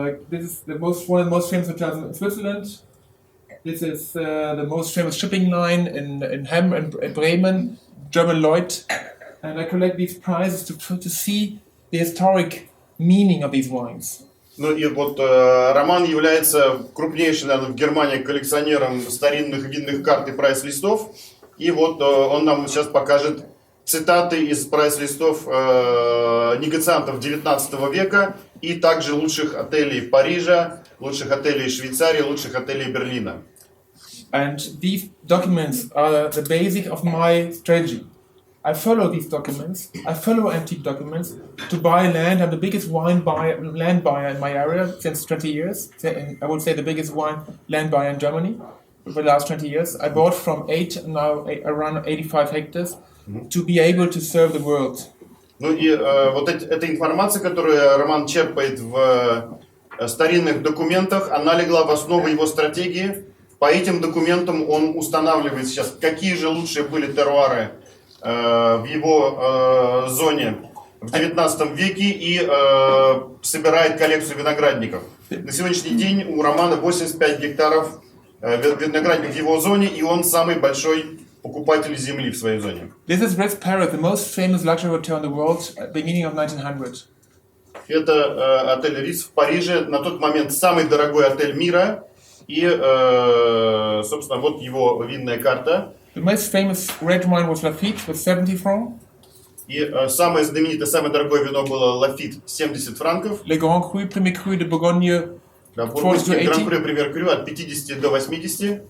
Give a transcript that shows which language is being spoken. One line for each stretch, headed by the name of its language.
English: This is one of the most famous hotels in Switzerland. This is the most famous shipping line in Hamm and Bremen, German Lloyd. And I collect these prizes to see the historic meaning of these wines.
Russian: Ну и вот Роман является крупнейшим, наверное, в Германии коллекционером старинных винных карт и прайс-листов. И вот он нам сейчас покажет цитаты из прайс-листов негациантов 19 века и также лучших отелей Парижа, лучших отелей Швейцарии, лучших отелей Берлина.
English: And these documents are the basic of my strategy. I follow these documents. I follow antique documents to buy land. I'm the biggest land buyer in my area since 20 years. I would say the biggest land buyer in Germany for the last 20 years. I bought from 8, now around 85 hectares to be able to serve the world.
Russian: Ну и вот эта информация, которую Роман черпает в старинных документах, она легла в основу его стратегии. По этим документам он устанавливает сейчас, какие же лучшие были теруары в его зоне в 19 веке и собирает коллекцию виноградников. На сегодняшний день у Романа 85 гектаров виноградников в его зоне, и он самый большой покупатель земли в своей зоне.
English: This is Ritz Paris, the most famous luxury hotel in the world at the beginning of 1900.
Russian: Это отель Ritz в Париже, на тот момент самый дорогой отель мира. И, собственно, вот его винная карта.
English: The most famous red wine was Lafite with 70 francs.
Russian: И самое знаменитое, самое дорогое вино было Lafite, 70 франков.
French: Le Grand Cru, Premier Cru de Bourgogne,
Russian: Да,
English: 40 to
Russian: бургундский
English: 80.
Russian: Гран-Крю, Премьер Крю от 50 до 80.